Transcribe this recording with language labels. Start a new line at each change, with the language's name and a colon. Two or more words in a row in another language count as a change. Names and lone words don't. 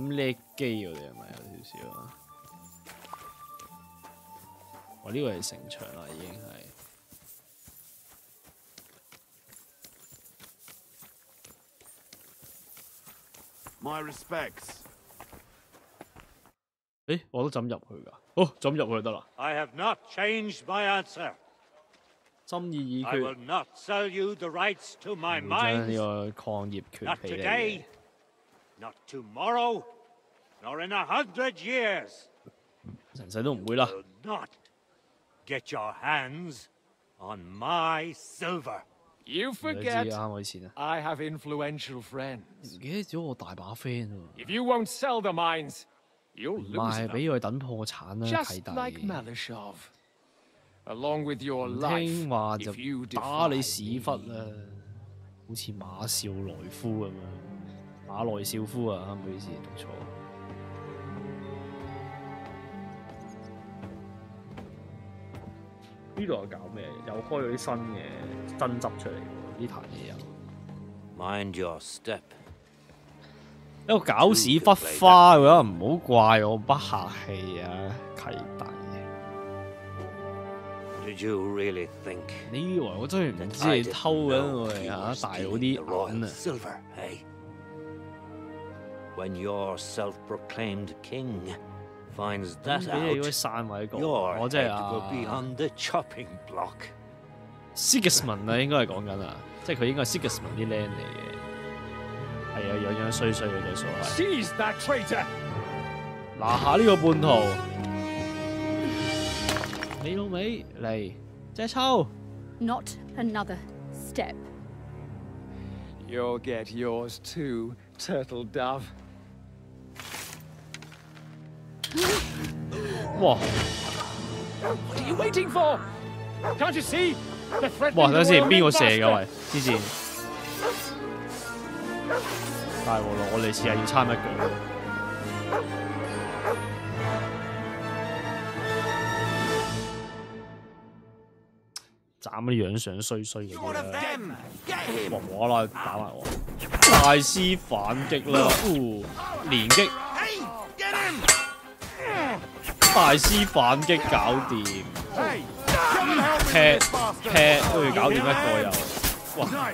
Cantonese: 咁叻機喎，你係咪有少少啊？我呢個係城牆啦，已經係。
English: My respects.
Cantonese: 誒，我都浸入去㗎。好，浸入去就得啦。
English: I have not changed my answer.
Cantonese: 心意已
English: I will
Cantonese: 決，
English: not sell you the rights to my
Cantonese: 會將呢
English: mines.
Cantonese: 個礦業權
English: Not
Cantonese: 俾你
English: today,
Cantonese: 嘅。
English: not tomorrow, nor in 100 years.
Cantonese: 成世都唔會啦。
English: Will not get your hands on my silver. You
Cantonese: 你都知
English: forget
Cantonese: 啱我以前啊，
English: I have influential friends.
Cantonese: 唔記得咗我大把 friend 喎。
English: If you won't sell the mines, you'll
Cantonese: 唔
English: lose
Cantonese: 賣
English: them.
Cantonese: 俾佢等破產啦，契
English: Just like
Cantonese: 弟。
English: Malishov. Along with your
Cantonese: 唔
English: life,
Cantonese: 聽話就
English: if you
Cantonese: 打你
English: defy
Cantonese: 屎忽
English: me.
Cantonese: 啦，好似馬少來夫咁樣，馬來少夫啊，唔好意思讀錯。呢度係搞咩？又開咗啲新嘅爭執出嚟喎，呢壇嘢又。
English: Mind your step.
Cantonese: 一個搞屎忽花嘅話，唔好怪我不客氣啊，契弟。
English: Did you really think
Cantonese: 你以為我真係唔知你偷緊我哋嚇大佬啲銀啊？
English: silver, eh? When your self-proclaimed king finds
Cantonese: 咁
English: that
Cantonese: 俾你嗰
English: out,
Cantonese: 啲散位講，
English: your
Cantonese: 我真係
English: head
Cantonese: 啊
English: will be on the chopping block.
Cantonese: Sigismund 啊，應該係講緊啊，即係佢應該係 Sigismund 啲僆嚟嘅，係啊，樣樣衰衰嘅對所謂。
English: Seize that traitor!
Cantonese: 拿下呢個叛徒，你老味嚟隻抽，
English: Not another step. You'll get yours too, turtle dove. 哇 What are you waiting for? Can't you see? The threat
Cantonese: 哇！等陣先，邊個射㗎喂？之前大鑊咯，我哋似係要參一腳。斬嗰啲樣相衰衰嘅嘢啦，哇無啦啦打埋我，大師反擊啦，連擊，大師反擊搞掂，劈都要搞掂一個又，哇！